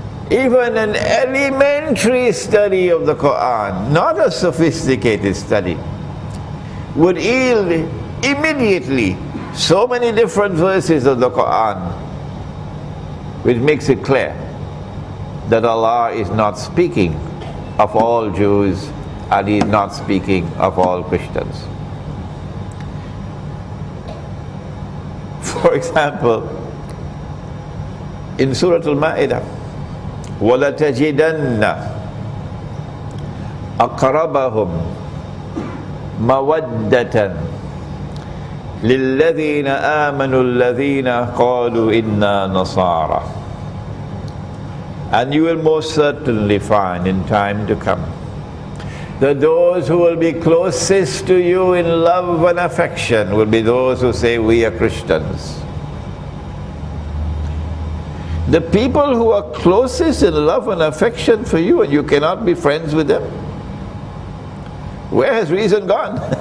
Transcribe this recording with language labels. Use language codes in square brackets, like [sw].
[en] Even an elementary study of the Quran, not a sophisticated study, would yield immediately so many different verses of the Quran, which makes it clear that Allah is not speaking of all Jews and He is not speaking of all Christians. For example, in Surah Al-Ma'idah, [ar] وَلَتَجِدَنَّ أَقْرَبَهُمْ مَوَدَّةً لِلَّذِينَ آمَنُوا الَّذِينَ قَالُوا إِنَّا نَصَارَى. [en] And you will most certainly find in time to come that those who will be closest to you in love and affection will be those who say, we are Christians. The people who are closest in love and affection for you, and you cannot be friends with them, where has reason gone?